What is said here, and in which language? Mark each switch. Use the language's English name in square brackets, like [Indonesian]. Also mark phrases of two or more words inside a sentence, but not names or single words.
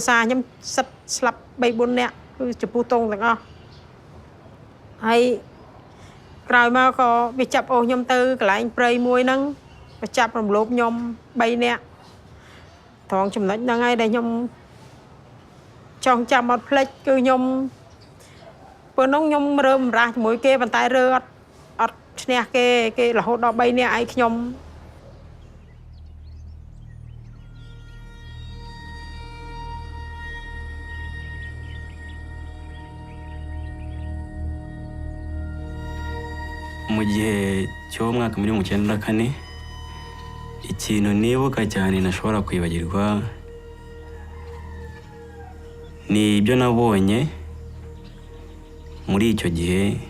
[Khmer] សារខ្ញុំសិតស្លាប់ 3-4 នាក់គឺចំពោះទងទាំងអស់ហើយក្រោយមកក៏វាចាប់អូសខ្ញុំទៅកន្លែងព្រៃមួយហ្នឹងវាចាប់រំលោភខ្ញុំ3នាក់ត្រង់ចំណុចហ្នឹងហើយដែលខ្ញុំចង់ចាំអត់ភ្លេចគឺខ្ញុំពេលនោះខ្ញុំរើមរាស់ជាមួយគេប៉ុន្តែរើអត់ឈ្នះគេរហូតដល់3នាក់ឯងខ្ញុំ [Kinyarwanda] mu gihe cy'umwaka muri 1994 ikintu nibuka cyane ntashobora kwibagirwa ni ibyo nabonye muri icyo gihe